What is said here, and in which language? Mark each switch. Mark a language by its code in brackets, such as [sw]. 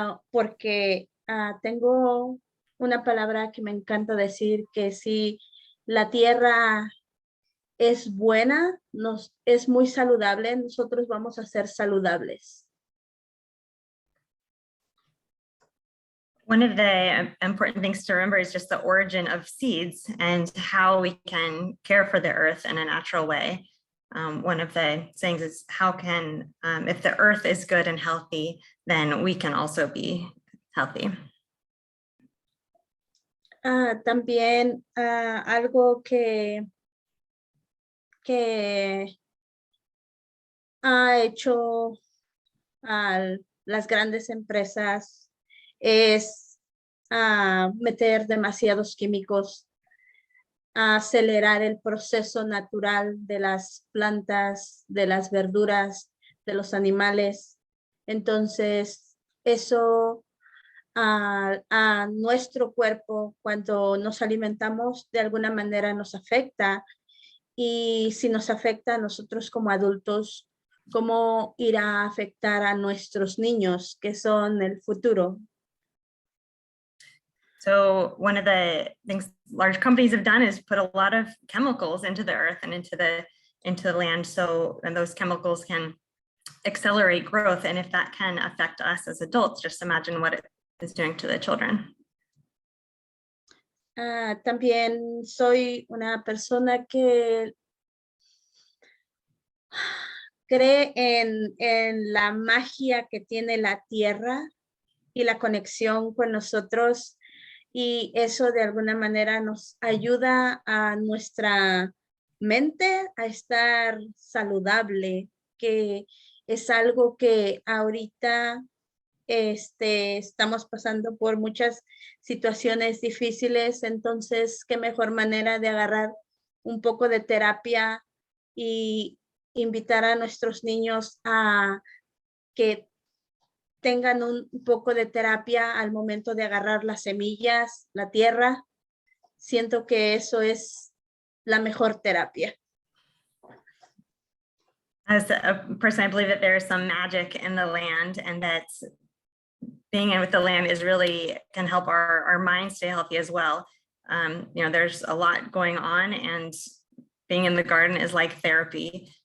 [es] porque tengo una palabra que me encanta decir, que si la tierra es buena, es muy saludable, nosotros vamos a ser saludables. [en] One of the important things to remember is just the origin of seeds and how we can care for the earth in a natural way. One of the sayings is how can, if the earth is good and healthy, then we can also be healthy. [es] También algo que ha hecho las grandes empresas es meter demasiados químicos, acelerar el proceso natural de las plantas, de las verduras, de los animales. Entonces, eso a nuestro cuerpo, cuando nos alimentamos, de alguna manera nos afecta. Y si nos afecta a nosotros como adultos, ¿cómo irá a afectar a nuestros niños, que son el futuro? [en] So one of the things large companies have done is put a lot of chemicals into the earth and into the land. So, and those chemicals can accelerate growth. And if that can affect us as adults, just imagine what it is doing to the children. [es] También soy una persona que cree en la magia que tiene la tierra y la conexión con nosotros, y eso de alguna manera nos ayuda a nuestra mente a estar saludable, que es algo que ahorita estamos pasando por muchas situaciones difíciles. Entonces, qué mejor manera de agarrar un poco de terapia y invitar a nuestros niños a que tengan un poco de terapia al momento de agarrar las semillas, la tierra. Siento que eso es la mejor terapia. [en] As a person, I believe that there is some magic in the land, and that being in with the land is really can help our mind stay healthy as well. You know, there's a lot going on, and being in the garden is like therapy.